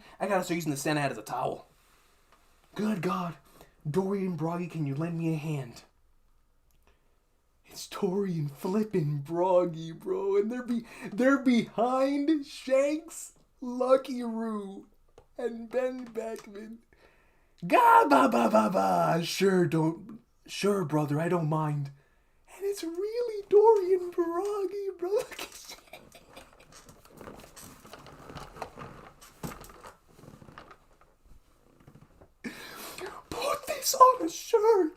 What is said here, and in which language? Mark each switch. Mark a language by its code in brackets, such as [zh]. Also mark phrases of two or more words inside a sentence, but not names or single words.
[en] I gotta start using the Santa hat as a towel. Good God. Dorian Broggy, can you lend me a hand? It's Dorian flippin' Broggy, bro. And they're behind Shanks, Lucky Roo, and Ben Beckman. Ga ba ba ba ba. Sure, brother, I don't mind. And it's really Dorian Broggy, bro. Look at that. Put this on a shirt.